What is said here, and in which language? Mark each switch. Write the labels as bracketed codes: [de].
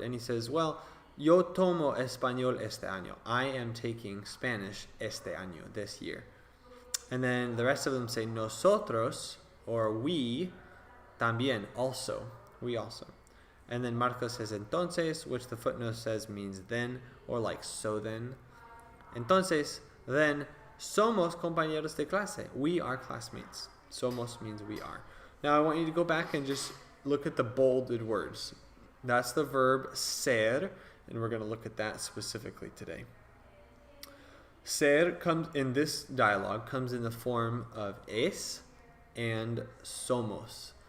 [en] And he says, well, yo tomo español este año. I am taking Spanish este año, this year. And then the rest of them say nosotros, or we, también, also. We also. And then Marcos says entonces, which the footnote says means then, or like so then. [es] Entonces, then, somos compañeros de clase. [en] We are classmates. Somos means we are. Now I want you to go back and just look at the bolded words. That's the verb ser, and we're going to look at that specifically today. Ser comes in this dialogue, comes in the form of es and somos.